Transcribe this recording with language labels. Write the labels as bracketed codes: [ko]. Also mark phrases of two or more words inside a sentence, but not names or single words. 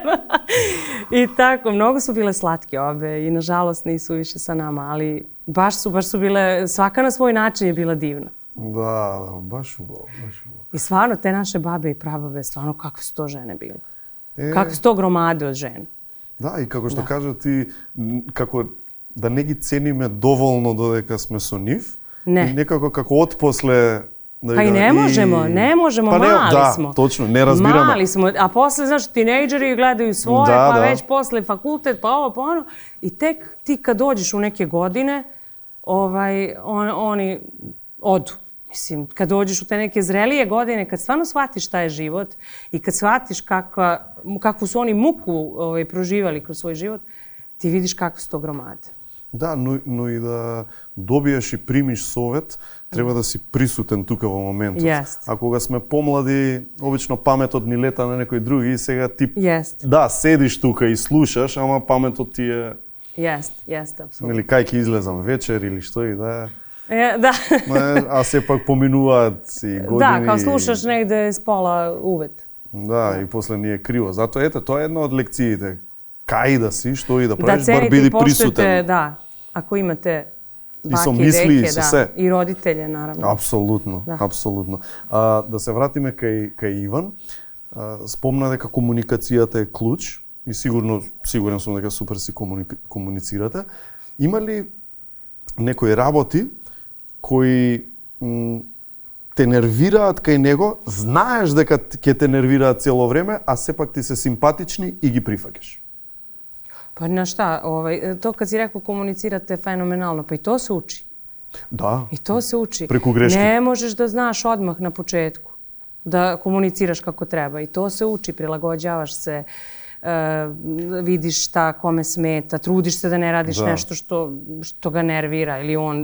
[sr] I tako, mnogo su bile slatke obe i nažalost nisu više sa nama, ali baš su bile, svaka na svoj način je bila divna. Da, baš uvo. I stvarno, te naše babe i prababe, stvarno kakve su to žene bile. Kakve su to gromade od žena. [mk] Да, и како што кажа ти, како да не ги цениме доволно додека сме со нив. Не. И некако како отпосле... [sr] Pa i ne možemo, mali smo. [mk] Да, точно, не разбираме. [sr] Mali smo, a posle, znaš, tinejdžeri gledaju svoje, pa već posle fakultet, pa ovo, pa ono. I tek ti kad dođeš u neke godine, oni odu. Mislim, kad dođeš u te neke zrelije godine, kad stvarno shvatiš šta je život i kad shvatiš kakvu su oni muku proživali kroz svoj život, ti vidiš kakve su to gromade. [mk] Да, но и да добиеш и примиш совет, треба да си присутен тука во моментот. Yes. А кога сме помлади, обично паметот ни лета на некој други и сега ти yes. седиш тука и слушаш, ама паметот ти е... [sr] Jeste, apsolutno. [mk] Или кај ќе излезам вечер или што и да е. Da. А сепак поминуваат и години. [sr] Da, kao slušaš negde s pola uvет. [mk] Да, и после ни е криво. Затоа ето, тоа е една од лекциите. Кај да си, што и да правиш, бар биди присутен. Да, ако имате баки, деке, се. И родителje, наравно. Апсолутно, апсолутно. Да се вратиме кај Иван. Спомна дека комуникацијата е клуч и сигурен сум дека супер си комуницирате. Има ли некои работи кои те нервираат кај него, знаеш дека ќе те нервираат цело време, а сепак ти се симпатични и ги прифаќаш? [sr] Pa na šta, to kad si rekao komunicirate fenomenalno, pa i to se uči. Da. I to se uči. Preko greške. Ne možeš da znaš odmah na početku da komuniciraš kako treba. I to se uči, prilagođavaš se, vidiš šta kome smeta, trudiš se da ne radiš nešto što ga nervira ili on.